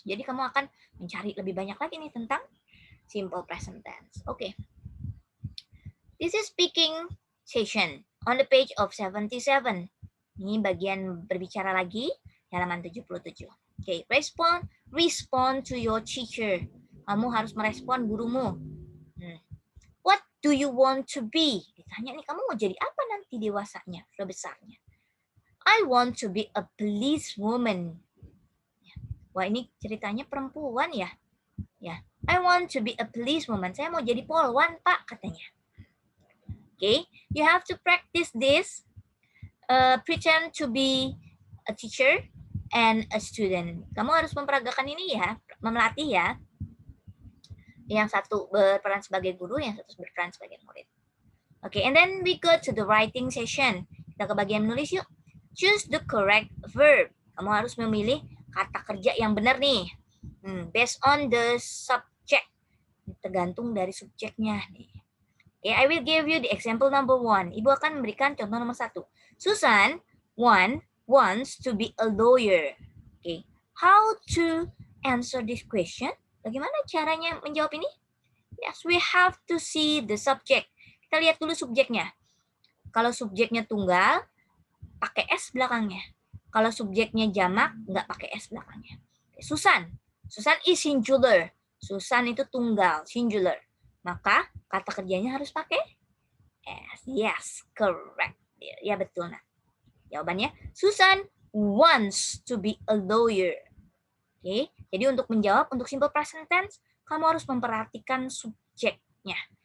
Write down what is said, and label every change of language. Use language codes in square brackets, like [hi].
[id] Jadi kamu akan mencari lebih banyak lagi nih tentang simple present tense. Okay. [en] This is speaking session on the page of 77. [id] Ini bagian berbicara lagi, halaman 77. [en] Okay, respond to your teacher. [id] Kamu harus merespon gurumu. [en] What do you want to be? [id] Ditanya nih, kamu mau jadi apa nanti dewasanya, sudah besarnya? [en] I want to be a policewoman. [id] Wah, ini ceritanya perempuan ya. [en] Ya, I want to be a policewoman. [id] Saya mau jadi polwan, Pak, katanya. [en] Okay, you have to practice this. Pretend to be a teacher and a student. [id] Kamu harus memperagakan ini ya, melatih ya. Yang satu berperan sebagai guru, yang satu berperan sebagai murid. [en] Okay, and then we go to the writing session. [id] Kita ke bagian menulis yuk. [en] Choose the correct verb. [id] Kamu harus memilih kata kerja yang benar nih. [en] Based on the subject. [id] Tergantung dari subjeknya nih. [en] Okay, I will give you the example number 1. [id] Ibu akan memberikan contoh nomor 1. [en] Susan wants to be a lawyer. Okay, how to answer this question? [id] Bagaimana caranya menjawab ini? [en] Yes, we have to see the subject. [id] Kita lihat dulu subjeknya. Kalau subjeknya tunggal, pakai S belakangnya. Kalau subjeknya jamak, nggak pakai S belakangnya. [en] Susan is singular. [id] Susan itu tunggal, singular. Maka kata kerjanya harus pakai S. [en] Yes, correct. [id] Ya betul. Nah, jawabannya [en] Susan wants to be a lawyer. [id] Oke, jadi untuk menjawab untuk simple present tense, kamu harus memperhatikan subjeknya.